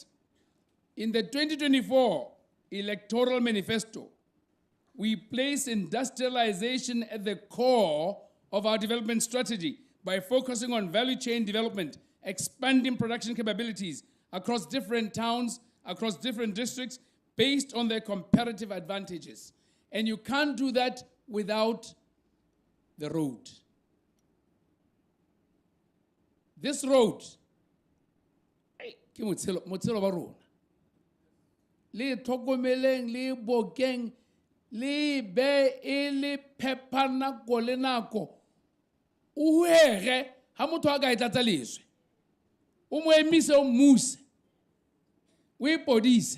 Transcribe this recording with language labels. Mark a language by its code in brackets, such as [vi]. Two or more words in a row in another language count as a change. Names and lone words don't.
[en] In the 2024 electoral manifesto, we place industrialization at the core of our development strategy by focusing on value chain development, expanding production capabilities across different towns, across different districts, based on their comparative advantages. And you can't do that without the road. This road, [tn] ke motshelo ba rona. Le tlhokomeleng, le bokeng, le be e le phepa nako le nako. O huege ha motho a ka e tlatsa leswe. O mo emise o mmuse. O ipodise.